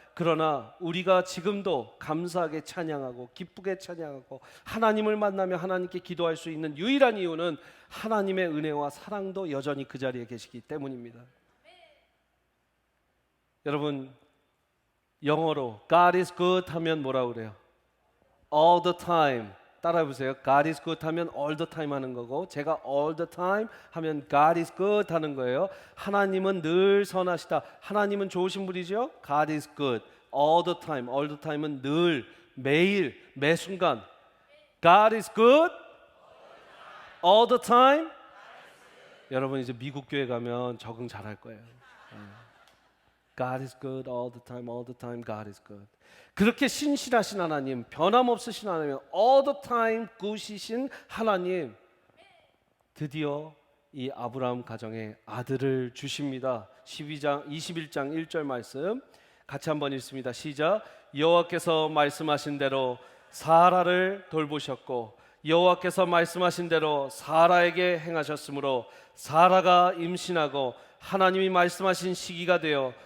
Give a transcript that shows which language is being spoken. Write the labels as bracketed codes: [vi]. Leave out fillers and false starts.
[ko] 그러나 우리가 지금도 감사하게 찬양하고 기쁘게 찬양하고 하나님을 만나며 하나님께 기도할 수 있는 유일한 이유는 하나님의 은혜와 사랑도 여전히 그 자리에 계시기 때문입니다. 여러분, 영어로 [en] God is good [ko] 하면 뭐라고 그래요? [en] All the time. [ko] 따라해보세요. [en] God is good [ko] 하면 [en] all the time [ko] 하는 거고, 제가 all the time 하면 God is good 하는 거예요. 하나님은 늘 선하시다. 하나님은 좋으신 분이죠. [en] God is good all the time. all the time [ko] 은 늘, 매일, 매 순간. [en] God is good all the time. [ko] 여러분 이제 미국 교회 가면 적응 잘할 거예요. [en] God is good all the time, God is good. [ko] 그렇게 신실하신 하나님, 변함없으신 하나님, [en] all the time [ko] 굿이신 하나님, 드디어 이 아브라함 가정에 아들을 주십니다. 21장 1절 말씀 같이 한번 읽습니다. 시작. 여호와께서 말씀하신 대로 사라를 돌보셨고 여호와께서 말씀하신 대로 사라에게 행하셨으므로 사라가 임신하고 하나님이 말씀하신 시기가 되어